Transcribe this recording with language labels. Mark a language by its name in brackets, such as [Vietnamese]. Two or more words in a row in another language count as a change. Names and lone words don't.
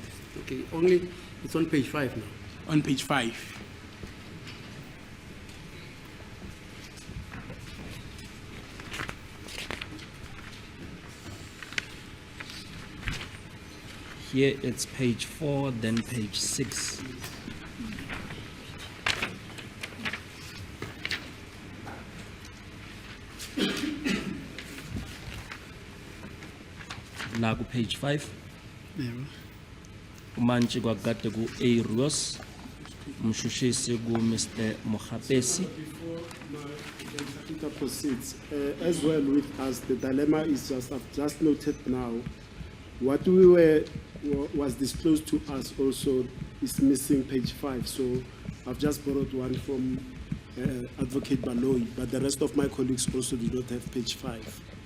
[English] Okay, only it's on page 5 now. On page 5. Here it's page 4, then page 6. [Zulu] La ku page 5. Umantshi kwakade ku A Rose, umshushisi ku Mr. Mohapesi. [English] Peter proceeds. As well with us, the dilemma is I've just noted now, what was disclosed to us also is missing page 5. So I've just borrowed one from Advocate Baloyi, but the rest of my colleagues also do not have page 5.